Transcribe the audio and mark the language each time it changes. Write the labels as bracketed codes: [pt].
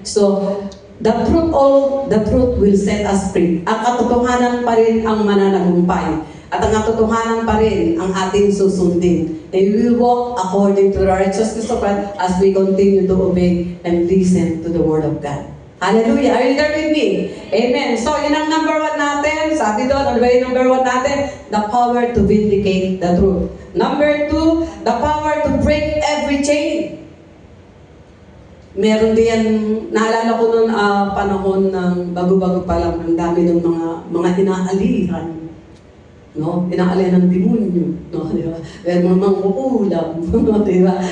[en] So, the truth will set us free. [tl] Ang katotohanan pa rin ang mananagumpay. At ang katotohanan pa rin ang ating susundin. [en] And we will walk according to the righteousness of God as we continue to obey and listen to the Word of God. Hallelujah! Are you there with me? Amen. So, [tl] yun ang number 1 natin. Sabi doon, ano ba yung number 1 natin? [en] The power to vindicate the truth. Number 2, the power to break every chain. [tl] Meron din, naalala ko noon panahon ng bago-bago pa lang, ang dami ng mga inaalihan. No? Inaalihan ng demonyo. No? Di ba? Meron mga mangkukulam. Di ba?